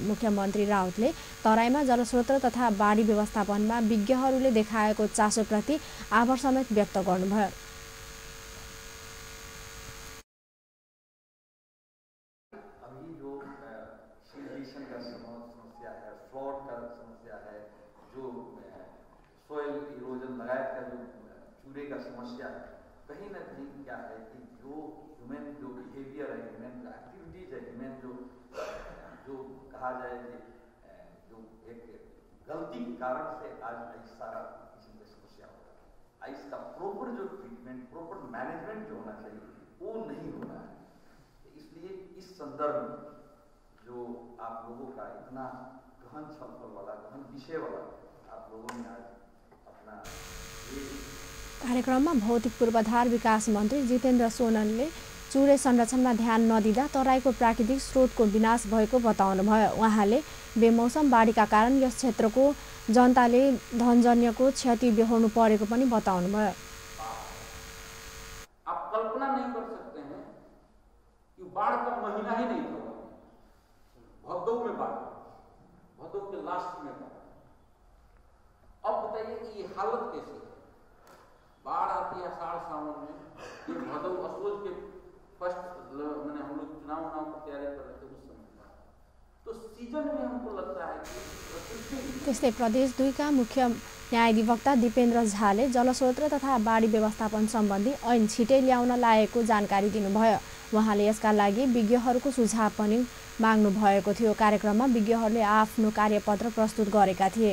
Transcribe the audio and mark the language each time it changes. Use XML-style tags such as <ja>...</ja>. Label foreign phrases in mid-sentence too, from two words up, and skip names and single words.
<ne>मुख्यमन्त्री राउतले तराईमा जलस्रोत तथा बाढी व्यवस्थापनमा विज्ञहरूले देखाएको चासोप्रति आभार समेत व्यक्त गर्नुभयो।</ne> <en>soil erosion</en> <hi>लगायत का जो चूरे का समस्या है, कहीं ना कहीं क्या है कि जो ह्यूमन जो बिहेवियर है,</hi> <en>human activities</en> <hi>है, ह्यूमन जो कहा जाए कि जो एक गलती के कारण से आज आइस सारा किस्म की समस्या होता है। आइस का प्रॉपर जो ट्रीटमेंट,</hi> <en>proper management</en> <hi>जो होना चाहिए वो नहीं हो रहा है। इसलिए इस संदर्भ में जो आप लोगों का इतना गहन छलफल वाला, गहन विषय वाला आप लोगों ने आज</hi> <ne>कार्यक्रममा भौतिक पूर्वाधार विकास मन्त्री जितेन्द्र सोननले चुरे संरक्षणमा ध्यान नदिँदा तराईको प्राकृतिक स्रोतको विनाश भएको बताउनुभयो। उहाँले बेमौसम बाढीका कारण यस क्षेत्रको जनताले धनजन्यको क्षति बेहोर्नु परेको पनि बताउनुभयो।</ne> <hi>आप कल्पना नहीं कर सकते हैं बाढ़ का महीना ही नहीं था, भदौ में बाढ़, भदौ के लास्ट में बाढ़। अब बताइए कि ये हालत कैसी है? बाढ़ आती है आषाढ़ सावन में, ये भदौ असोज के फर्स्ट मैंने हम लोग चुनाव की तैयारी कर रहे थे उस समय, तो सीजन में हमको लगता है कि</hi> <ne>त्यस्तै प्रदेश 2 का मुख्य न्यायाधिवक्ता दिपेन्द्र झाले जलस्रोत तथा बाढी व्यवस्थापन सम्बन्धी ऐन छिटै ल्याउन लागेको जानकारी दिनुभयो। उहाँले यसका लागि विज्ञहरूको सुझाव पनि माग्नु भएको थियो। कार्यक्रममा विज्ञहरूले आफ्नो कार्यपत्र प्रस्तुत गरेका थिए।</ne>